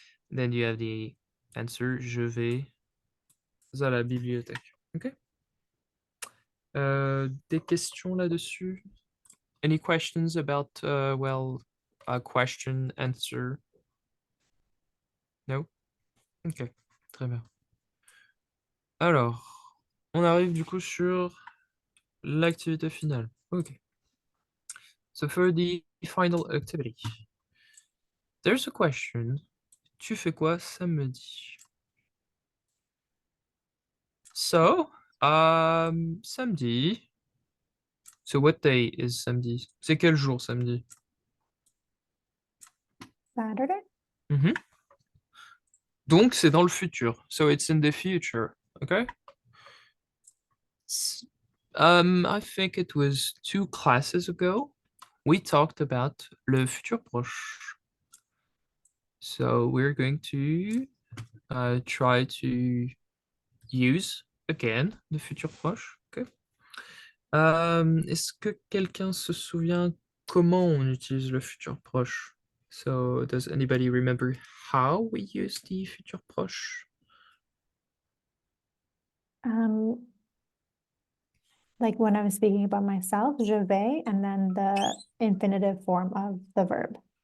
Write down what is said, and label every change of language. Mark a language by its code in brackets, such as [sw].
[en] Then you have the answer [fr] je vais à la bibliothèque. [en] Okay. [fr] Des questions là-dessus? [en] Any questions about well, a question answer? No? Ok, très bien. [fr] Alors, on arrive du coup sur l'activité finale. Ok. [en] So for the final activity, there's a question. [fr] Tu fais quoi samedi? [en] So, samedi. So what day is samedi? [fr] C'est quel jour samedi? [en] Saturday? [fr] Donc c'est dans le futur. [en] So it's in the future. Okay? I think it was 2 classes ago. We talked about le futur proche. So we're going to try to use again the futur proche. Okay. [fr] Est-ce que quelqu'un se souvient comment on utilise le futur proche? [en] So does anybody remember how we use the futur proche? Like when I was speaking about myself, je vais, and then the infinitive form of the verb.